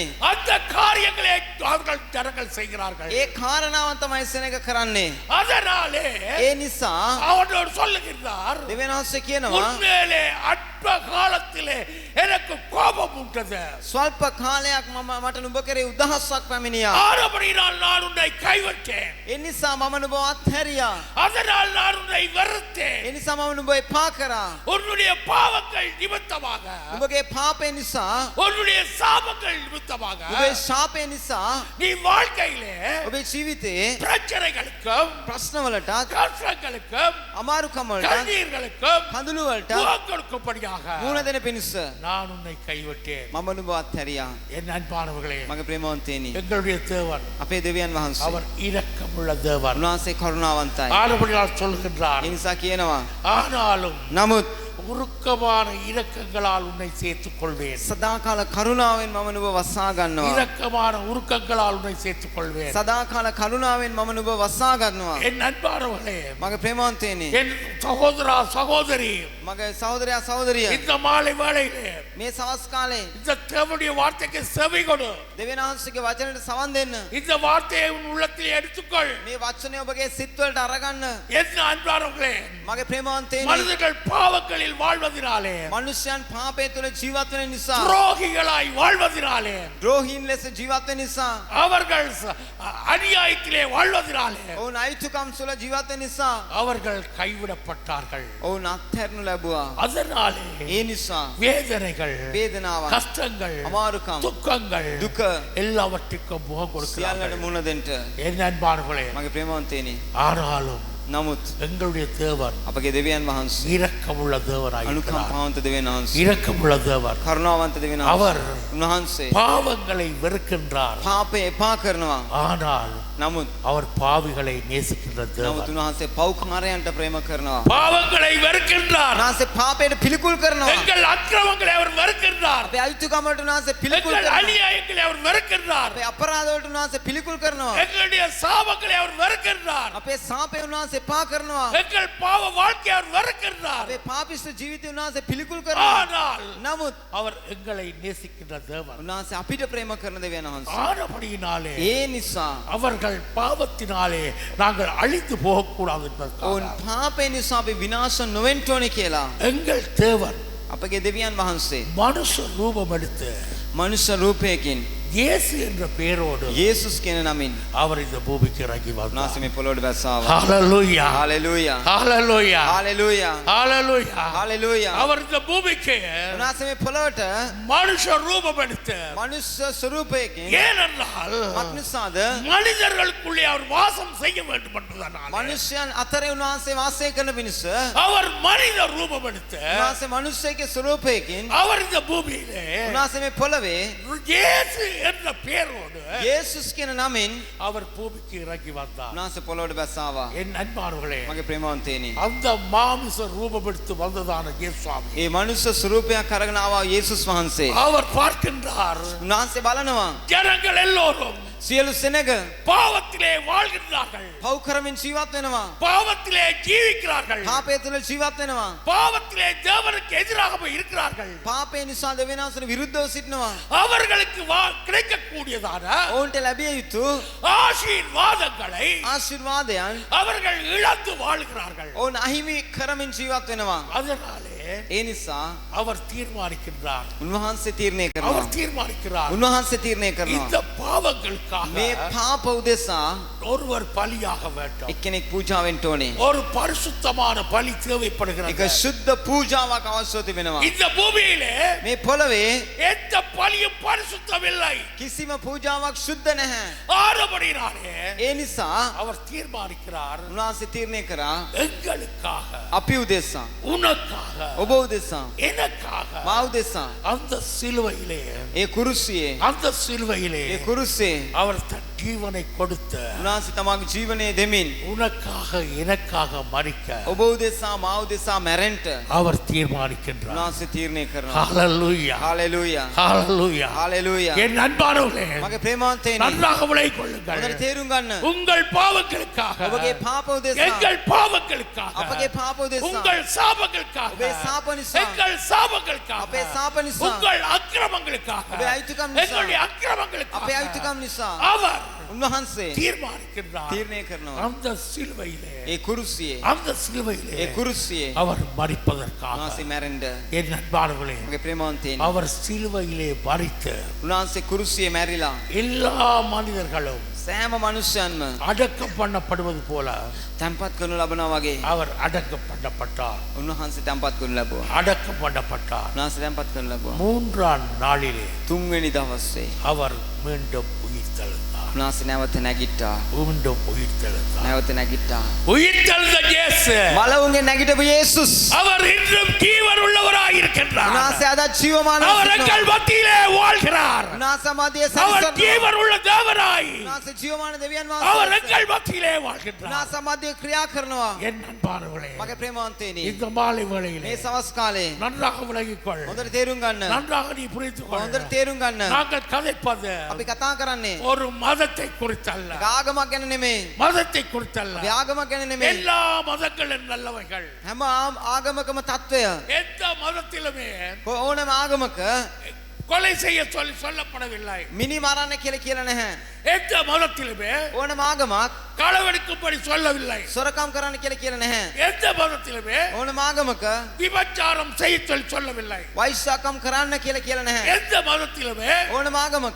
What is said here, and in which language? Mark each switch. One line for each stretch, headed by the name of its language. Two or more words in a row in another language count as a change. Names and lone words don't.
Tamil: அந்த காரியங்களை அவர்கள் ஜனங்கள் செய்கிறார்கள்.
Sinhala: ඒ කාරණාවන් තමයි සෙනඟ කරන්නේ.
Tamil: அதனாலே
Sinhala: ඒ නිසා
Tamil: அவனோடு சொல்லுகின்றார்,
Sinhala: දෙවියන් වහන්සේ කියනවා
Tamil: உண்மையிலே அற்ப காலத்திலே எனக்கு கோபம் உண்டது,
Sinhala: ස්වල්ප කාලයක් මට නුඹ කරේ උදහස්සක් පැමිණියා.
Tamil: ஆனபடியினால் நான் உன்னை கைவிட்டேன்,
Sinhala: ඒ නිසා මම නුඹ අත්හැරියා.
Tamil: அதனால் நான் உன்னை வெறுத்தேன்.
Sinhala: ඒ නිසා මම නුඹ එපා කරා.
Tamil: உன்னுடைய பாவங்கள் நிமித்தமாக,
Sinhala: නුඹගේ පාපේ නිසා,
Tamil: உன்னுடைய சாபங்கள் நிமித்தமாக
Sinhala: නුඹේ ශාපේ නිසා
Tamil: நீ வாழ்க்கையிலே
Sinhala: ඔබේ ජීවිතේ
Tamil: பிரச்சனைகளுக்கும்
Sinhala: ප්‍රශ්නවලටත්,
Tamil: கஷ்டங்களுக்கும்
Sinhala: අමාරුකම් වලටත්,
Tamil: கண்ணீர்களுக்கும்
Sinhala: කඳුළු වලටත්
Tamil: முகம் கொடுக்கும்படியாக
Sinhala: මුහුණ දෙන පිණිස
Tamil: நான் உன்னை கைவிட்டேன்.
Sinhala: මම නුඹ අත්හැරියා.
Tamil: என் அன்பானவர்களே,
Sinhala: මගේ ප්‍රේමවන්තයනි,
Tamil: எங்களுடைய தேவன்
Sinhala: අපේ දෙවියන් වහන්සේ
Tamil: அவர் இரக்கமுள்ள தேவன்.
Sinhala: උන්වහන්සේ කරුණාවන්තයි.
Tamil: ஆனபடியால் சொல்கின்றார்,
Sinhala: ඒ නිසා කියනවා
Tamil: ஆனாலும்
Sinhala: නමුත්
Tamil: உருக்கமான இரக்கங்களால் உன்னை சேர்த்துக் கொள்வேன்.
Sinhala: සදාකාල කරුණාවෙන් මම නුඹ වසා ගන්නවා.
Tamil: இரக்கமான உருக்கங்களால் உன்னை சேர்த்துக் கொள்வேன்.
Sinhala: සදාකාල කරුණාවෙන් මම නුඹ වසා ගන්නවා.
Tamil: என் அன்பானவர்களே,
Sinhala: මගේ ප්‍රේමවන්තයනි,
Tamil: என் சகோதரா சகோதரி,
Sinhala: මගේ සහෝදරයා සහෝදරිය,
Tamil: இந்த மாலை வேளையிலே
Sinhala: මේ සවස් කාලේ
Tamil: இந்த தேவனுடைய வார்த்தைக்கு செவி கொடு.
Sinhala: දෙවියන් වහන්සේගේ වචනයට සවන් දෙන්න.
Tamil: இந்த வார்த்தையை உன் உள்ளத்தில் எடுத்துக்கொள்.
Sinhala: මේ වචනය ඔබගේ සිත්වලට අරගන්න.
Tamil: என் அன்பானவர்களே,
Sinhala: මගේ ප්‍රේමවන්තයනි,
Tamil: மனிதர்கள் பாவங்களில் வாழ்வதினாலே,
Sinhala: මනුෂ්‍යයන් පාපය තුළ ජීවත් වෙන නිසා,
Tamil: துரோகிகளாய் வாழ்வதினாலே,
Sinhala: ද්‍රෝහීන් ලෙස ජීවත් වෙන නිසා,
Tamil: அவர்கள் அநியாயத்திலே வாழ்வதினாலே
Sinhala: ඔවුන් අයිතුකම් තුළ ජීවත් වෙන නිසා
Tamil: அவர்கள் கைவிடப்பட்டார்கள்.
Sinhala: ඔවුන් අත්හැරනු ලැබුවා.
Tamil: அதனாலே
Sinhala: ඒ නිසා
Tamil: வேதனைகள்,
Sinhala: වේදනාවක්,
Tamil: கஷ்டங்கள்,
Sinhala: අමාරුකම්,
Tamil: துக்கங்கள்
Sinhala: දුක
Tamil: எல்லாவற்றுக்கும் முகம்
Sinhala: සියල්ලට
Tamil: கொடுக்கிறார்கள்.
Sinhala: මුහුණ දෙන්න.
Tamil: என் அன்பானவர்களே,
Sinhala: මගේ ප්‍රේමවන්තයනි,
Tamil: ஆனாலும்
Sinhala: නමුත්
Tamil: எங்களுடைய தேவன்
Sinhala: අපගේ දෙවියන් වහන්සේ
Tamil: இரக்கமுள்ள தேவனாய் இருக்கிறார்.
Sinhala: අනුකම්පාවන්ත දෙවියන් වහන්සේ
Tamil: இரக்கமுள்ள தேவன்.
Sinhala: කරුණාවන්ත දෙවියන් වහන්සේ
Tamil: அவர்
Sinhala: උන්වහන්සේ
Tamil: பாவங்களை வெறுக்கின்றார்.
Sinhala: පාපය එපා කරනවා.
Tamil: ஆனால்
Sinhala: නමුත්
Tamil: அவர் பாவிகளை நேசிக்கின்ற தேவன்.
Sinhala: උන්වහන්සේ පව්කාරයන්ට ප්‍රේම කරනවා.
Tamil: பாவங்களை வெறுக்கின்றார்.
Sinhala: උන්වහන්සේ පාපයට පිළිකුල් කරනවා.
Tamil: எங்கள் அக்கிரமங்களை அவர் வெறுக்கின்றார்.
Sinhala: අපේ අයිතිකමට උන්වහන්සේ පිළිකුල්
Tamil: எங்கள்
Sinhala: කරනවා.
Tamil: அநியாயங்களை அவர் வெறுக்கின்றார்.
Sinhala: අපේ අපරාධවලට උන්වහන්සේ පිළිකුල් කරනවා.
Tamil: எங்களுடைய சாபங்களை அவர் வெறுக்கின்றார்.
Sinhala: අපේ සාපේ උන්වහන්සේ එපා කරනවා.
Tamil: எங்கள் பாவ வாழ்க்கையை அவர் வெறுக்கின்றார்.
Sinhala: අපේ පාපිෂ්ඨ ජීවිතය උන්වහන්සේ පිළිකුල් කරනවා.
Tamil: ஆனால்
Sinhala: නමුත්
Tamil: அவர் எங்களை நேசிக்கின்ற தேவன்.
Sinhala: උන්වහන්සේ අපිට ප්‍රේම කරන දෙවියන් වහන්සේ.
Tamil: ஆனபடியினாலே
Sinhala: ඒ නිසා
Tamil: அவர்கள் பாவத்தினாலே நாங்கள் அழிந்து போகக்கூடாது
Sinhala: ඔවුන්
Tamil: என்பதற்காக
Sinhala: පාපේ නිසා අපි විනාශ නොවෙන්න ඕනේ කියලා
Tamil: எங்கள் தேவன்
Sinhala: අපගේ දෙවියන් වහන්සේ
Tamil: மனுஷ ரூபம் எடுத்து
Sinhala: මනුෂ්‍ය රූපයකින්
Tamil: இயேசு என்ற பெயரோடு
Sinhala: යේසුස් කියන නමින්
Tamil: அவர் இந்த பூமிக்கு இறங்கி வந்தார்.
Sinhala: උන්වහන්සේ මේ පොළොවට බැස්සාවා.
Tamil: ஹalleluya
Sinhala: හalleluya
Tamil: ஹalleluya
Sinhala: හalleluya
Tamil: ஹalleluya
Sinhala: හalleluya
Tamil: அவர் இந்த பூமிக்கு
Sinhala: උන්වහන්සේ මේ පොළොවට
Tamil: மனுஷ ரூபம் எடுத்து
Sinhala: මනුෂ්‍ය ස්වරූපයකින්
Tamil: ஏனென்றால்
Sinhala: මක්නිසාද
Tamil: மனிதர்களுக்குள்ளே அவர் வாசம் செய்ய வேண்டும் என்பதனால்
Sinhala: මනුෂ්‍යයන් අතරේ උන්වහන්සේ වාසය කරන පිණිස
Tamil: அவர் மனித ரூபம் எடுத்து
Sinhala: උන්වහන්සේ මනුෂ්‍යයේ ස්වරූපයකින්
Tamil: அவர் இந்த பூமியிலே
Sinhala: උන්වහන්සේ මේ පොළවේ
Tamil: இயேசு என்ற பெயரோடு
Sinhala: යේසුස් කියන නමින්
Tamil: அவர் பூமிக்கு இறங்கி வந்தார்.
Sinhala: උන්වහන්සේ පොළොවට බැස්සාවා.
Tamil: என் அன்பானவர்களே,
Sinhala: මගේ ප්‍රේමවන්තයනි,
Tamil: அந்த மாமிச ரூபம் எடுத்து வந்ததான இயேசுவாமி
Sinhala: ඒ මනුෂ්‍ය ස්වරූපයක් අරගෙන ආවා යේසුස් වහන්සේ.
Tamil: அவர் பார்க்கின்றார்
Sinhala: උන්වහන්සේ බලනවා
Tamil: ஜனங்கள் எல்லோரும்
Sinhala: සියලු සෙනග
Tamil: பாவத்திலே வாழ்கின்றார்கள்,
Sinhala: පව් කරමින් ජීවත් වෙනවා.
Tamil: பாவத்திலே ஜீவிக்கிறார்கள்,
Sinhala: පාපය තුළ ජීවත් වෙනවා.
Tamil: பாவத்திலே தேவனுக்கு எதிராக இருக்கிறார்கள்.
Sinhala: පාපය නිසා දෙවියන් වහන්සේට විරුද්ධව සිටිනවා.
Tamil: அவர்களுக்கு கிடைக்கக்கூடியதான
Sinhala: ඔවුන්ට ලැබිය යුතු
Tamil: ஆசீர்வாதங்களை
Sinhala: ආශිර්වාදයන්
Tamil: அவர்கள் இழந்து வாழ்கிறார்கள்.
Sinhala: ඔවුන් අහිමි කරමින් ජීවත් වෙනවා.
Tamil: அதனாலே
Sinhala: ඒ නිසා
Tamil: அவர் தீர்மானிக்கின்றார்.
Sinhala: උන්වහන්සේ තීරණය කරනවා.
Tamil: அவர் தீர்மானிக்கிறார்
Sinhala: උන්වහන්සේ තීරණය කරනවා.
Tamil: இந்த பாவங்களுக்காக
Sinhala: මේ පාප උදෙසා
Tamil: ஒருவர் பலியாக வேண்டும்.
Sinhala: එක්කෙනෙක් පූජා වෙන්න ඕනේ.
Tamil: ஒரு பரிசுத்தமான பலி
Sinhala: ඒක
Tamil: தேவைப்படுகிறது.
Sinhala: සුද්ධ පූජාවක් අවශ්‍ය වෙනවා.
Tamil: இந்த பூமியிலே
Sinhala: මේ පොළවේ
Tamil: எந்த பலியும் பரிசுத்தமில்லை.
Sinhala: කිසිම පූජාවක් සුද්ධ නැහැ.
Tamil: ஆனபடியினாலே
Sinhala: ඒ නිසා
Tamil: அவர் தீர்மானிக்கிறார்
Sinhala: උන්වහන්සේ තීරණය කරා
Tamil: எங்களுக்காக,
Sinhala: අපි උදෙසා,
Tamil: உனக்காக,
Sinhala: ඔබ උදෙසා,
Tamil: எனக்காக
Sinhala: මා උදෙසා
Tamil: அந்த சிலுவையிலே
Sinhala: ඒ කුරුසියේ
Tamil: அந்த சிலுவையிலே
Sinhala: ඒ කුරුසියේ
Tamil: அவர் தன் ஜீவனை கொடுத்து
Sinhala: උන්වහන්සේ තමගේ ජීවනය දෙමින්
Tamil: உனக்காக எனக்காக மரிக்க
Sinhala: ඔබ උදෙසා මා උදෙසා මැරෙන්න
Tamil: அவர் தீர்மானிக்கின்றார்.
Sinhala: උන්වහන්සේ තීරණය කරනවා.
Tamil: ஹalleluya
Sinhala: හalleluya
Tamil: ஹalleluya.
Sinhala: හalleluya
Tamil: என் அன்பானவர்களே,
Sinhala: මගේ ප්‍රේමවන්තයනි,
Tamil: நன்றாக விளங்கிக் கொள்ளுங்கள்.
Sinhala: හොඳට තේරුම් ගන්න.
Tamil: உங்கள் பாவங்களுக்காக,
Sinhala: ඔබගේ පාප උදෙසා,
Tamil: எங்கள் பாவங்களுக்காக,
Sinhala: අපගේ පාප උදෙසා,
Tamil: உங்கள் சாபங்களுக்காக,
Sinhala: ඔබේ සාප නිසා,
Tamil: எங்கள் சாபங்களுக்காக,
Sinhala: අපේ සාප නිසා,
Tamil: உங்கள் அக்கிரமங்களுக்காக,
Sinhala: ඔබේ අයිතිකම් නිසා,
Tamil: எங்களுடைய அக்கிரமங்களுக்காக
Sinhala: අපේ අයිතිකම් නිසා
Tamil: அவர்
Sinhala: උන්වහන්සේ
Tamil: தீர்மானிக்கின்றார்.
Sinhala: තීරණය කරනවා.
Tamil: அந்த சிலுவையிலே
Sinhala: ඒ කුරුසියේ
Tamil: அந்த சிலுவையிலே
Sinhala: ඒ කුරුසියේ
Tamil: அவர் மரிப்பதற்காக,
Sinhala: උන්වහන්සේ මැරෙන්න.
Tamil: என் அன்பானவர்களே,
Sinhala: මගේ ප්‍රේමවන්තයනි,
Tamil: அவர் சிலுவையிலே மரித்து
Sinhala: උන්වහන්සේ කුරුසියේ මැරිලා
Tamil: எல்லா மனிதர்களும்
Sinhala: සෑම මනුෂ්‍යයන්ම
Tamil: அடக்கம் பண்ணப்படுவது போல
Sinhala: තැන්පත් කරනු ලබනවා වගේ
Tamil: அவர் அடக்கம் பண்ணப்பட்டார்.
Sinhala: උන්වහන්සේ තැන්පත් කරනු ලැබුවා.
Tamil: அடக்கம் பண்ணப்பட்டார்.
Sinhala: උන්වහන්සේ තැන්පත් කරනු ලැබුවා.
Tamil: மூன்றாம் நாளிலே
Sinhala: තුන්වෙනි දවසේ
Tamil: அவர் மீண்டும் உயிர்த்தெழுந்தார்.
Sinhala: උන්වහන්සේ නැවත නැගිට්ටා.
Tamil: மீண்டும் உயிர்த்தெழுந்தார்.
Sinhala: නැවත නැගිට්ටා.
Tamil: உயிர்த்தெழுந்த இயேசு
Sinhala: මලවුන්ගේ නැගිටපු යේසුස්
Tamil: அவர் இன்றும் ஜீவன் உள்ளவராய் இருக்கின்றார்.
Sinhala: උන්වහන්සේ අදත් ජීවමානව
Tamil: அவர்
Sinhala: සිටිනවා.
Tamil: எங்கள் மத்தியிலே வாழ்கிறார்.
Sinhala: උන්වහන්සේ මැදියේ
Tamil: அவர்
Sinhala: සැරිසරනවා.
Tamil: ஜீவன் உள்ள தேவனாய்
Sinhala: උන්වහන්සේ ජීවමාන දෙවියන්
Tamil: அவர்
Sinhala: වහන්සේ
Tamil: எங்கள் மத்தியிலே வாழ்கின்றார்.
Sinhala: උන්වහන්සේ මැදියේ ක්‍රියා කරනවා.
Tamil: என் அன்பானவர்களே,
Sinhala: මගේ ප්‍රේමවන්තයනි,
Tamil: இந்த மாலை வேளையிலே
Sinhala: මේ සවස් කාලේ
Tamil: நன்றாக விளங்கிக் கொள்.
Sinhala: හොඳට තේරුම් ගන්න.
Tamil: நன்றாக நீ புரிந்து கொள்.
Sinhala: හොඳට තේරුම් ගන්න.
Tamil: நாங்கள் கதைப்பது
Sinhala: අපි කතා කරන්නේ
Tamil: ஒரு மதத்தை குறித்தல்ல,
Sinhala: ආගමක් ගැන නෙමෙයි.
Tamil: மதத்தை குறித்தல்ல.
Sinhala: අපි ආගමක් ගැන නෙමෙයි.
Tamil: எல்லா மதங்களும் நல்லவைகள்.
Sinhala: හැම ආගමකම தত্ত্বය
Tamil: எந்த மதத்திலுமே
Sinhala: ඕනම ආගමක
Tamil: கொலை செய்ய சொல்லப்படவில்லை.
Sinhala: මිනි මරන්න කියලා කියලා නැහැ.
Tamil: எந்த மதத்திலுமே
Sinhala: ඕනම ආගමක්
Tamil: களவெடுக்கும்படி சொல்லவில்லை.
Sinhala: සොරකම් කරන්න කියලා කියලා නැහැ.
Tamil: எந்த மதத்திலுமே
Sinhala: ඕනම ආගමක
Tamil: விபச்சாரம் செய்ய சொல்லவில்லை.
Sinhala: වෛශ්‍යාකම් කරන්න කියලා කියලා නැහැ.
Tamil: எந்த மதத்திலுமே
Sinhala: ඕනම ආගමක